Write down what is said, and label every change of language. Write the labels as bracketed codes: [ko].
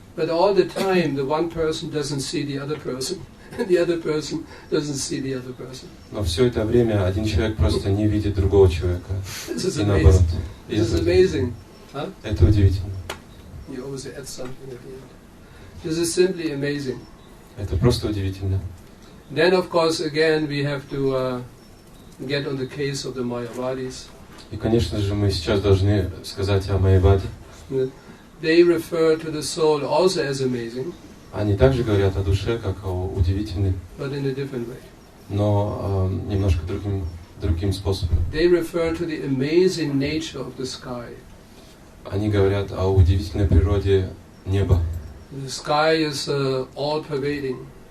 [en] But all the time, the one person doesn't see the other person, and the other person doesn't see the other person. [ru] Но все это время один человек просто не видит другого человека. [en] This is [ru] И наоборот. [en] amazing. This is amazing. Huh? [ru] Это удивительно. [en] You always add something at the end. This is simply amazing. [ru] Это просто удивительно. [en] Then, of course, again, we have to get on the case of the Mayavadis. [ru] И, конечно же, мы сейчас должны сказать о Майяваде. [en] They refer to the soul also as amazing. [ru] Они также говорят о душе, как о удивительной, [en] But in a different way. [ru] но немножко другим способом. [en] They refer to the amazing nature of the sky. [ru] Они говорят о удивительной природе неба. [en] The sky is all-pervading.